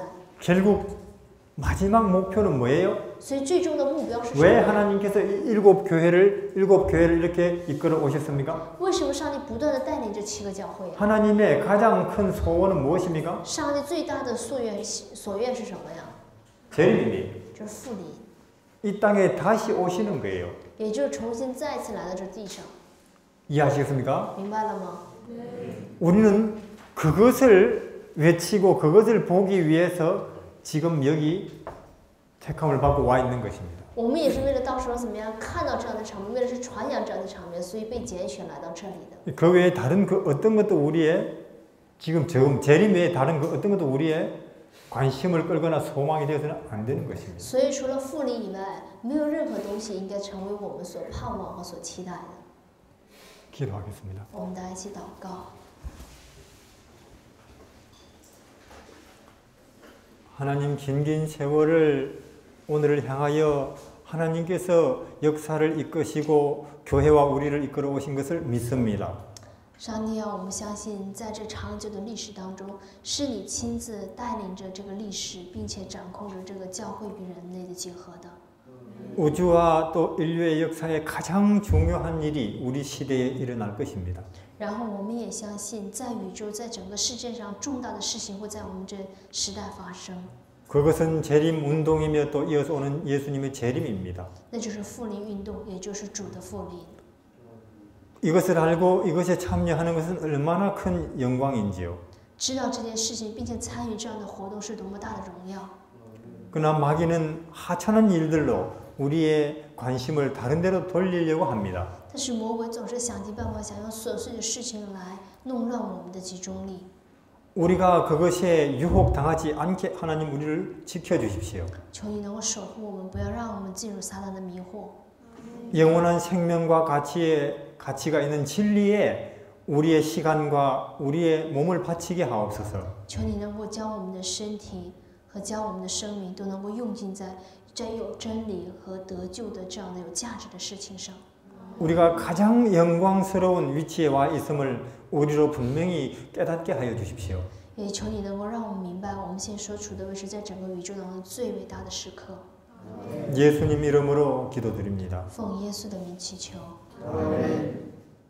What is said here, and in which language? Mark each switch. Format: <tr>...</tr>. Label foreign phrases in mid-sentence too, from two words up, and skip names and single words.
<ko>결국 마지막 목표는 뭐예요?</ko> <zh>所以最终的目标是什</zh> <ko>왜</ko> <zh>么？</zh> <ko>하나님께서 일곱 교회를 이렇게 이끌어 오셨습니까?</ko> <zh>为什么上帝不断的带领这7个教会啊？</zh> <ko>하나님의 가장 큰 소원은 무엇입니까?</ko> <zh>上帝最大的所愿是什么呀？</zh> <ko>재림이</ko> <zh>就是复临，</zh> <ko>이 땅에 다시 오시는 거예요.</ko> <zh>也就是重新再次来到这地上，</zh> <ko>이해하시겠습니까?</ko> <zh>明白了吗？</zh> <ko>우리는 그것을 외치고 그것을 보기 위해서 지금 여기 택함을 받고 와 있는 것입니다.</ko> <zh>我们也是为了到时候怎么样看到这样的场面，为了是传扬这样的场面，所以被拣选来到这里的。</zh> <ko>그 외에 다른 그 어떤 것도 우리의 지금 재림 외에 다른 그 어떤 것도 우리의 관심을 끌거나 소망이 되어서는 안 되는 것입니다.</ko> <zh>所以除了复临以外，没有任何东西应该成为我们所盼望和所期待的。</zh> <ko>기도하겠습니다.</ko> <zh>我们大家一起祷告。</zh> <ko>하나님 긴긴 세월을 오늘을 향하여 하나님께서 역사를 이끄시고 교회와 우리를 이끌어 오신 것을 믿습니다.</ko> <zh>上帝啊，我们相信，在这长久的历史当中，是你亲自带领着这个历史，并且掌控着这个教会与人类的结合的。</zh> <ko>우주와 또 인류의 역사에 가장 중요한 일이 우리 시대에 일어날 것입니다.</ko> <zh>然后我们也相信，在宇宙，在整个世界上，重大的事情会在我们这时代发生。</zh> <ko>그것은 재림 운동이며 또 이어서 오는 예수님의 재림입니다.</ko> <zh>那就是复临运动，也就是主的复临。</zh> <ko>이것을 알고 이것에 참여하는 것은 얼마나 큰 영광인지요.</ko> <zh>知道这件事情，并且参与这样的活动是多么大的荣耀。</zh> <ko>그러나 마귀는 하찮은 일들로 우리의 관심을 다른 데로 돌리려고 합니다.</ko> <zh>但是魔鬼总是想尽办法，想用琐碎的事情来弄乱我们的集中力。</zh> <ko>우리가 그것에 유혹당하지 않게 하나님 우리를 지켜주십시오.</ko> <zh>求你能够守护我们，不要让我们进入撒旦的迷惑。</zh> <ko>영원한 생명과 가치가 있는 진리에 우리의 시간과 우리의 몸을 바치게 하옵소서.</ko> <zh>求你能够将我们的身体和将我们的生命都能够用尽在有真理和得救的这样的有价值的事情上。</zh> <ko>우리가 가장 영광스러운 위치에 와 있음을 우리로 분명히 깨닫게 하여 주십시오.</ko> <zh>也求你能够让我们明白，我们现在所处的位置在整个宇宙当中最伟大的时刻。</zh> <ko>예수님 이름으로 기도드립니다.</ko> <zh>奉耶稣的名祈求。</zh> <ko>아멘.</ko>